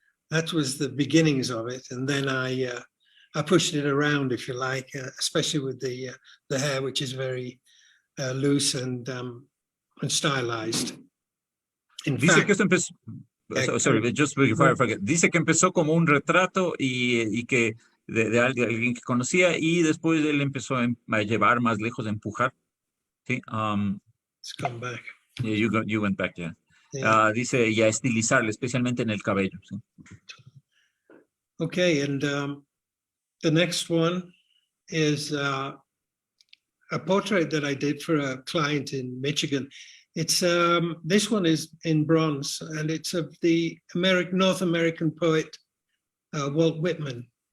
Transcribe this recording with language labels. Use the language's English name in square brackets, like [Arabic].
[English] That was the beginnings of it, and then I pushed it around, if you like, especially with the hair, which is very loose and stylized. [Spanish] Dice que esto empezó. [English] Sorry, just before I forget. [Spanish] Dice que empezó como un retrato y que de alguien que conocía, y después él empezó a llevar más lejos, a empujar. ¿Sí? [English] Let's come back. Yeah, you went back, yeah. Yeah. [Spanish] Dice, y a estilizarle, especialmente en el cabello. ¿Sí? [English] Okay, and the next one is a portrait that I did for a client in Michigan. It's this one is in bronze, and it's of the North American poet Walt Whitman.